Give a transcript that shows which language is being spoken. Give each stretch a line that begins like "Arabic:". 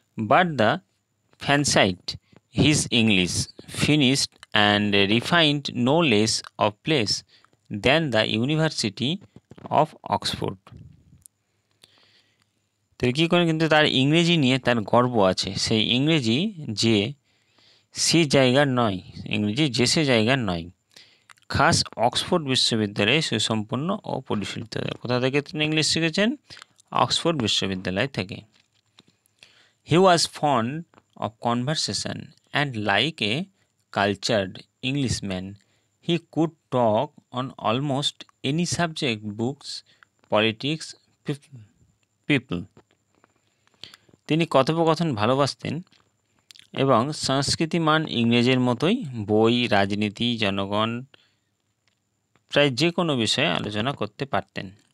English: But the fancied his English finished and refined no less of place than the University of Oxford.
Bangla: তো কী করে, কিন্তু তার ইংরেজি নিয়ে তার গর্ব আছে, সেই ইংরেজি যে সে জায়গার নয়, ইংরেজি যে সে জায়গার নয়, খাস অক্সফোর্ড বিশ্ববিদ্যালয়ে সুসম্পন্ন ও পরিশীলিত। কোথা থেকে তিনি ইংলিশ শিখেছেন? অক্সফোর্ড বিশ্ববিদ্যালয় থেকে।
English: He was fond of conversation and like a cultured Englishman, he could talk on almost any subject, books, politics, people.
Bangla: তিনি কথোপকথন ভালোবাসতেন এবং সংস্কৃতিমান ইংরেজের মতোই বই, রাজনীতি, জনগণ, প্রায় যে কোনো বিষয়ে আলোচনা করতে পারতেন।